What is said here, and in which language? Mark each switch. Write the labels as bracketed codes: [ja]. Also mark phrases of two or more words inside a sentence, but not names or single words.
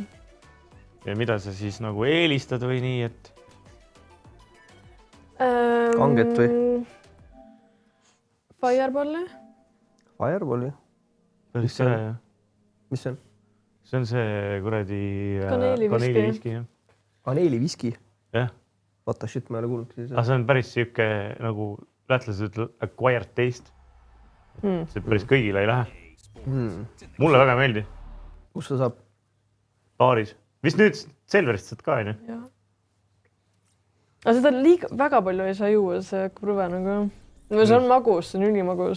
[et] Ja mida sa siis nagu eelistad või nii, et... Kanget või? Fireballi. Fireballi? Päris see, jah. Mis see on? See on see kuradi... Kaneeliviski. Kaneeliviski? Jah. [en] What the shit, [et] ma ei ole kuulnud. Aga see on päris siuke nagu lätlased ütleb [en] acquired taste. [et] See päris kõigile ei lähe. Mulle väga meeldi. Kus ta saab? Baaris. Vist nüüd Selverist saad ka, on ju? Aga seda väga palju ei saa juua, see hakkab rõve nagu. See on magus, see on ülimagus.